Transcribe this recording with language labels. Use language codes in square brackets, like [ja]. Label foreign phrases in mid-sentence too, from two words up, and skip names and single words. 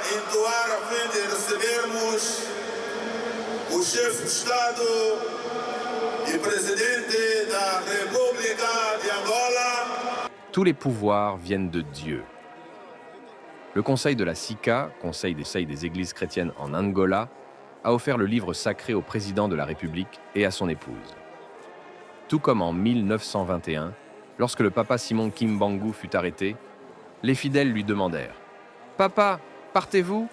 [pt] entoar a fim de recebermos o chefe de Estado e presidente da República de Angola. [fr] Tous les pouvoirs viennent de Dieu. Le Conseil de la SICA, Conseil des églises chrétiennes en Angola, a offert le livre sacré au président de la République et à son épouse. Tout comme en 1921, lorsque le papa Simon Kimbangu fut arrêté, les fidèles lui demandèrent « Papa, partez-vous?